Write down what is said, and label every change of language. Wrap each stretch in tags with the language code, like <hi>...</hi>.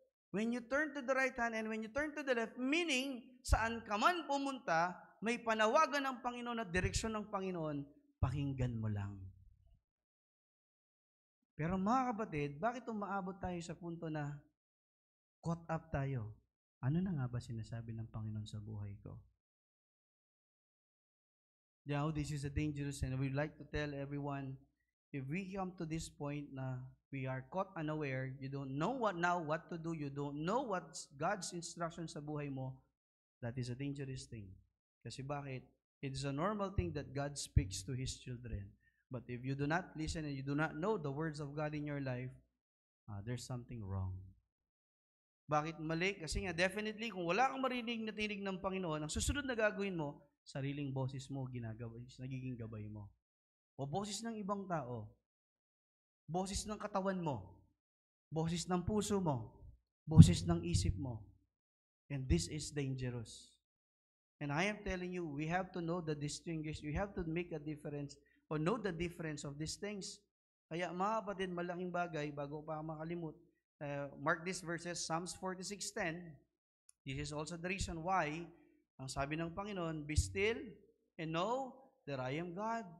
<en>When you turn to the right hand and when you turn to the left, meaning,</en> <tl>saan ka man pumunta, may panawagan ng Panginoon at direksyon ng Panginoon, pakinggan mo lang. Pero mga kapatid, bakit umaabot tayo sa punto na</tl> <en>caught up</en> <tl>tayo? Ano na nga ba sinasabi ng Panginoon sa buhay ko?</tl> <en>Now, this is a dangerous, and we'd like to tell everyone, if we come to this point na we are caught unaware, you don't know what to do, you don't know what's God's instruction</en> <tl>sa buhay mo,</tl> <en>that is a dangerous thing.</en> <tl>Kasi bakit?</tl> <en>It is a normal thing that God speaks to His children. But if you do not listen and you do not know the words of God in your life, there's something wrong.</en> <tl>Bakit mali? Kasi nga, definitely, kung wala kang marinig na tinig ng Panginoon, ang susunod na gagawin mo, sariling boses mo, nagiging gabay mo. O boses ng ibang tao, boses ng katawan mo, boses ng puso mo, boses ng isip mo.</tl> <en>And this is dangerous. And I am telling you, we have to know the distinguish, we have to make a difference, or know the difference of these things.</en> <tl>Kaya mga kapatid, malaking bagay, bago pa makalimut,</tl> <en>mark these verses,</en> <tl>Psalms 46:10.</tl> <en>This is also the reason why,</en> <tl>ang sabi ng Panginoon,</tl> <en>be still and know that I am God.</en>